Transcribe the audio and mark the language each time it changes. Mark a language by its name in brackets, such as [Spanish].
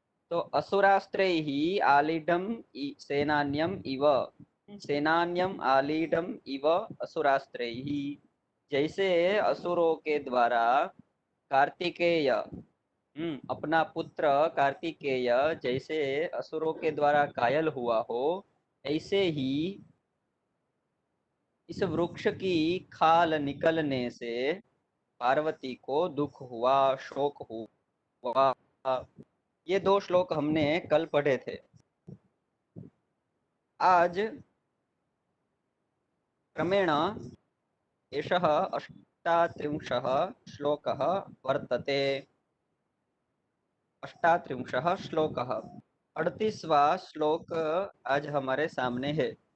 [Hindi] तो [Sanskrit] असुरास्त्रैः आलीढम सेनान्यम इव, [Hindi] सेनान्यम आलीढम इव असुरास्त्रैः, जैसे असुरों के द्वारा कार्तिकेय, अपना पुत्र कार्तिकेय जैसे असुरों के द्वारा घायल हुआ हो, ऐसे ही इस वृक्ष की खाल निकलने से पार्वती को दुख हुआ, शोक हुआ। ये 2 श्लोक हमने कल पढ़े थे। [Sanskrit] आज क्रमेण एषः 38 श्लोकः वर्तते। 38 श्लोकः, [Hindi] 38वां श्लोक आज हमारे सामने है।